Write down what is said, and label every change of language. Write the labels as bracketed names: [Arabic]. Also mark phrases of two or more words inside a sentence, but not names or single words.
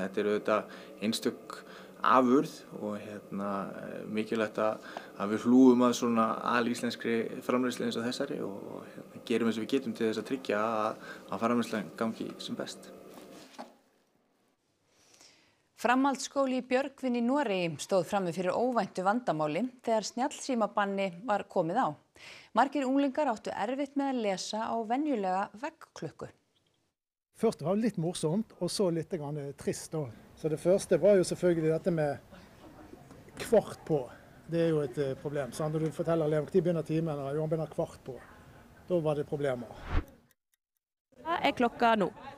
[Icelandic] Þetta er auðvitað einstök afurð og mikilvægt að við hlúum að svona alíslenskri framleiðslu eins og þessari og gerum eins og við getum til þess að tryggja að framleiðslan gangi sem best. Framhaldsskóli í Björgvin í Noregi stóð frammi fyrir óvæntu vandamáli þegar snjallsímabanni var komið á. Margir unglingar áttu erfitt med att lesa á venjulega veggklukku. [Norwegian] Først var det litt morsomt, og så litt trist da. Så det første var jo selvfølgelig dette med kvart på. Det er jo et problem. Så når du forteller eleven at de begynner timen, og de begynner kvart på, da var det problemer. Hva er klokka nå?